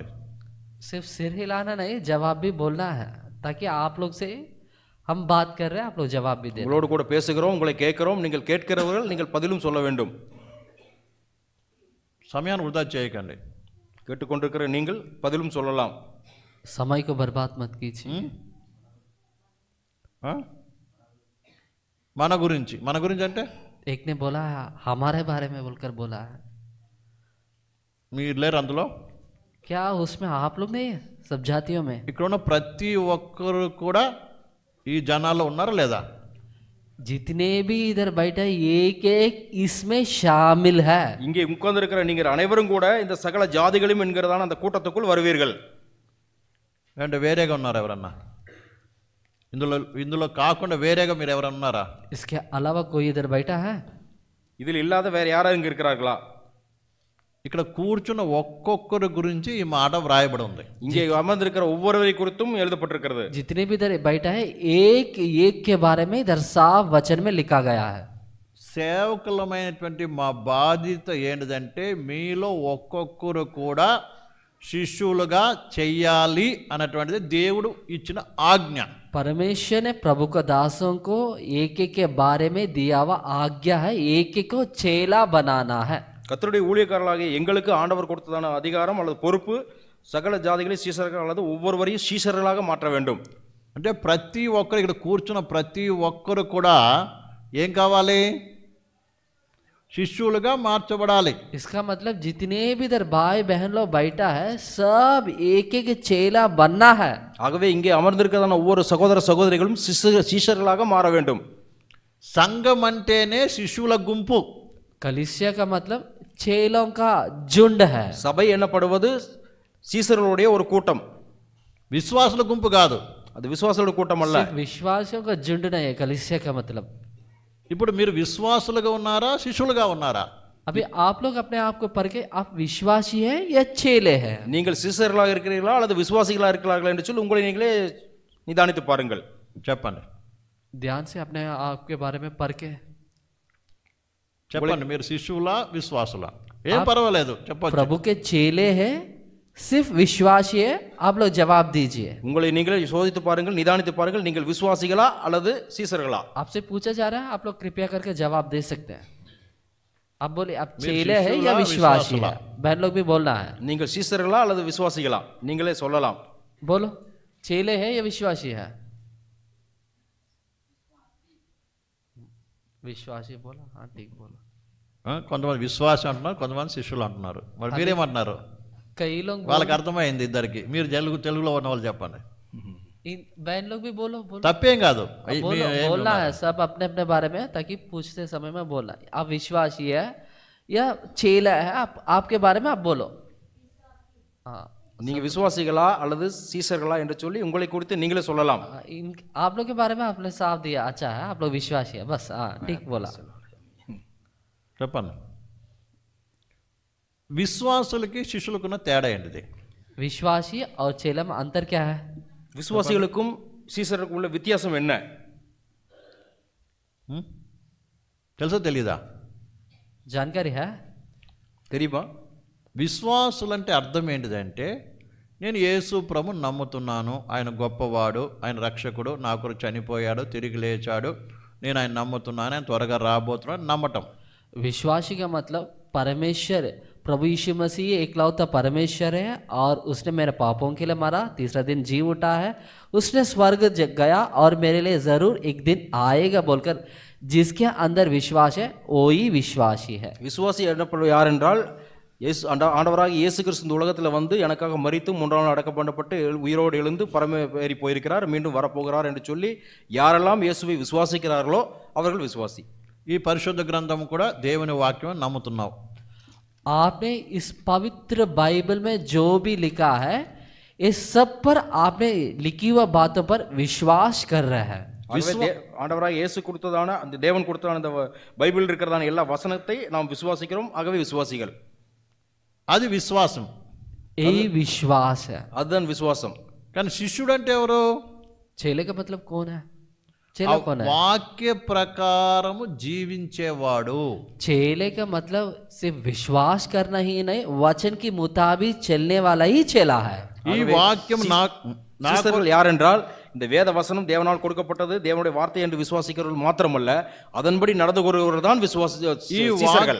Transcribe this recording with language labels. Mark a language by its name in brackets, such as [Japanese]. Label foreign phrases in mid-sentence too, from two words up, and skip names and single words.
[Hindi] सिर्फ सिर हिलाना नहीं, जवाब भी बोलना है ताकि आप लोग से हम बात कर रहे हैं, आप लोग जवाब भी दे. [Tamil] உங்களோடு கூட பேசுகிறோம், உங்களை கேட்கிறோம், நீங்கள் கேட்கிறவர்கள் நீங்கள் பதிலும் சொல்ல வேண்டும். [Telugu] సమయాన్ని వృధా చేయకండి. [Tamil] கேட்டுக்கொண்டிருக்கிற நீங்கள் பதிலும் சொல்லலாம். [Hindi] समय को बर्बाद मत कीजिए. [Telugu] ఆ? మన గురించి అంటే [Hindi] एक ने बोला है हमारे बारे में बोलकर बोला है. [Telugu] మీరు లేరు అందులో? [Hindi] क्या उसमें आप लोग नहीं है? सब जातियों में [Telugu] ఇక్కడ ఉన్న ప్రతి ఒక్కరు కూడా ఈ జనాల్లో ఉన్నారా లేదా? [Hindi] जितने भी इधर बैठे एक एक इसमें शामिल है. [Tamil] இங்கே உட்கார்ந்திருக்கிற நீங்கள் அனைவரும் கூட இந்த சகல ஜாதிகளும் என்கிறதான அந்த கூட்டத்துக்குள் வருவீர்கள். [Telugu] అంటే వేరేగా ఉన్నారా ఎవరన్నా? ఇందులో కాకుండా వేరేగా మీరు ఎవరన్నా ఉన్నారా? [Hindi] इसके अलावा कोई इधर बैठा है? [Tamil] இதில் இல்லாத வேற யாரும் இங்க இருக்கிறார்களா? [Telugu] ఇక్కడ కూర్చున్న ఒక్కొక్కరి గురించి ఈ మాట వ్రాయబడి ఉంది. [Tamil] இங்கே அமர்ந்திருக்கிற ஒவ்வொருவரை குறித்தும் எழுதப்பட்டிருக்கிறது. [Hindi] जितने भी इधर बैठा है एक एक के बारे में इधर साफ वचन में लिखा गया है. [Telugu] సేవకులమైనటువంటి మా బాధ్యత ఏంటిదంటే మీలో ఒక్కొక్కరు కూడా శిష్యులుగా చెయ్యాలి అన్నటువంటిది దేవుడు ఇచ్చిన ఆజ్ఞ. [Hindi] परमेश्वर ने प्रभु का दासों को एक एक के बारे में दिया हुआ आज्ञा है, एक एक को चेला बनाना है. [Tamil] கர்த்தருடைய ஊழியக்காரர்களாகிய எங்களுக்கு ஆண்டவர் கொடுத்ததான அதிகாரம் அல்லது பொறுப்பு சகல ஜாதிகளை சீஷர்கள் அல்லது ஒவ்வொருவரையும் சீஷர்களாக மாற்ற வேண்டும். [Telugu] అంటే ప్రతి ఒక్కరు ఇక్కడ కూర్చున్న ప్రతి ఒక్కరు కూడా ఏం కావాలి? శిష్యులుగా మార్చబడాలి. [Hindi] इसका मतलब जितने भी इधर भाई बहन लोग बैठा है सब एक एक चेला बनना है. [Tamil] ஆகவே இங்கே அமர்ந்திருக்கிறதான ஒவ்வொரு சகோதர சகோதரிகளும் சீஷர்களாக மாற வேண்டும். [Telugu] సంఘం అంటేనే శిష్యుల గుంపు. [Hindi] कलीसिया का मतलब चेलों का झुंड है. [Tamil] சபை என்னப்படுவது சீஷர்களுடைய ஒரு கூட்டம். [Telugu] విశ్వాసుల గుంపు కాదు. [Tamil] அது விசுவாசிகளுடைய கூட்டம் அல்ல. [Hindi] विश्वासियों का झुंड नहीं है कलीसिया का मतलब. [Telugu] ఇప్పుడు మీరు విశ్వాసులుగా ఉన్నారా, శిష్యులుగా ఉన్నారా? [Hindi] अभी आप लोग अपने आप को परखे आप विश्वासी है या चेले हैं? [Tamil] நீங்கள் சீஷர்களாக இருக்கிறீர்களா அல்லது விசுவாசிகளாக இருக்கிறார்களா என்று சொல்லி உங்களை நீங்களே நிதானித்து பாருங்கள். [Telugu] చెప్పండి, [Hindi] ध्यान से अपने आप के बारे में परखे. [Telugu] చెప్పండి, మీరు శిష్యులా విశ్వాసులా? ఏం పర్వాలేదు, చెప్పండి. [Hindi] प्रभु के चेले हैं सिर्फ विश्वासी है? आप लोग जवाब दीजिए. [Tamil] உங்களை நீங்களே சோதித்து பாருங்கள், நிதானித்து பாருங்கள், நீங்கள் விசுவாசிகளா அல்லது சீஷர்களா? [Hindi] आपसे पूछा जा रहा है, आप लोग कृपया करके जवाब दे सकते हैं. आप बोले आप मेरे चेले है शिष्य या ला, विश्वासी विश्वास है? बहन लोग भी बोलना है. [Tamil] நீங்கள் சீஷர்களா அல்லது விசுவாசிகளா? நீங்களே சொல்லலாம். [Hindi] बोलो चेले है या विश्वासी है? विश्वासी बोला. हाँ ठीक बोला. [Telugu] కొంతమంది విశ్వాసం అంటున్నారు, కొంతమంది శిష్యులు అంటున్నారు. మరి మీరేమంటున్నారు? [Hindi] कई लोग [Telugu] వాళ్ళకి అర్థమైంది ఇద్దరికి. మీరు తెలుగులో ఉన్న వాళ్ళు చెప్పండి. [Hindi] बहन लोग भी बोलो बोलो. [Telugu] తప్పేం కాదు. [Hindi] बोलो बोलना है सब अपने अपने बारे में ताकि पूछते समय में बोलना है. आप विश्वासी है या चेला है? आपके बारे में आप बोलो. हाँ [Tamil] நீங்க விசுவாசிகளா அல்லது சீஷர்களா என்று சொல்லி உங்களை குறித்து நீங்களே சொல்லலாம். [Hindi] आप लोग के बारे में आपने साफ दिया. अच्छा है आप लोग विश्वासी है बस. हाँ ठीक बोला. [Telugu] చెప్పండి, విశ్వాసులకి శిష్యులకున్న తేడా ఏంటిది? [Hindi] विश्वासी और चेला में अंतर क्या है? [Tamil] விசுவாசிகளுக்கும் சீஷருக்கும் உள்ள வித்தியாசம் என்ன? [Telugu] తెలుసా తెలీదా? [Hindi] जानकारी है? [Tamil] தெரியுமா? [Telugu] విశ్వాసులంటే అర్థం ఏంటిదంటే నేను యేసు ప్రభుని నమ్ముతున్నాను, ఆయన గొప్పవాడు, ఆయన రక్షకుడు, నా కొరకు చనిపోయాడు, తిరిగి లేచాడు, నేను ఆయన నమ్ముతున్నాను, ఆయన త్వరగా రాబోతున్నాడు, నమ్మటం. [Hindi] विश्वासी का मतलब परमेश्वर प्रभु यीशु मसीह एकलौता परमेश्वर है और उसने मेरे पापों के लिए मरा, तीसरा दिन जी उठा है, उसने स्वर्ग गया और मेरे लिए ज़रूर एक दिन आएगा बोलकर जिसके अंदर विश्वास है वो ही विश्वासी है। [Tamil] விசுவாசி என்னப்படுவது யார் என்றால் இயேசு ஆண்டவராக இயேசு கிறிஸ்து இந்த உலகத்தில் வந்து எனக்காக மரித்து 3ஆம் நாள் அடக்கம் பண்ணப்பட்டு உயிரோடு எழுந்து பரமேறி போயிருக்கிறார், மீண்டும் வரப்போகிறார் என்று சொல்லி யாரெல்லாம் இயேசுவை விசுவாசிக்கிறார்களோ அவர்கள் விசுவாசி. [Telugu] ఈ పరిశుద్ధ గ్రంథం కూడా దేవుని వాక్యం నమ్ముతున్నావు. [Hindi] आपने इस पवित्र बाइबल में जो भी लिखा है इस सब पर आपने लिखी हुई बातों पर विश्वास कर रहे हैं. [Tamil] ஆண்டவராக இயேசு கொடுத்ததான அந்த தேவன் கொடுத்ததான இந்த பைபிள் இருக்கிறதான எல்லா வசனத்தை நாம் விசுவாசிக்கிறோம், ஆகவே விசுவாசிகள். [Telugu] అది విశ్వాసం. [Hindi] यही विश्वास है. [Tamil] அதுதான் விசுவாசம். [Telugu] కానీ శిష్యుడు అంటే ఎవరు? [Hindi] चेले का मतलब कौन है? चेला कौन है? [Telugu] వాక్య ప్రకారము జీవించేవాడు. [Hindi] चेले का मतलब सिर्फ विश्वास करना ही नहीं, वचन की मुताबिक चलने वाला ही चेला है. [Telugu] ఈ వాక్యం [Tamil] சீசர்கள் யார் என்றால் இந்த வேத வசனம் தேவனால் கொடுக்கப்பட்டது, தேவனுடைய வார்த்தை என்று விசுவாசிக்கிறவர்கள் மாத்திரமல்ல, அதன்படி நடந்து கொள்கிறவர்கள் தான் சீசர்கள்.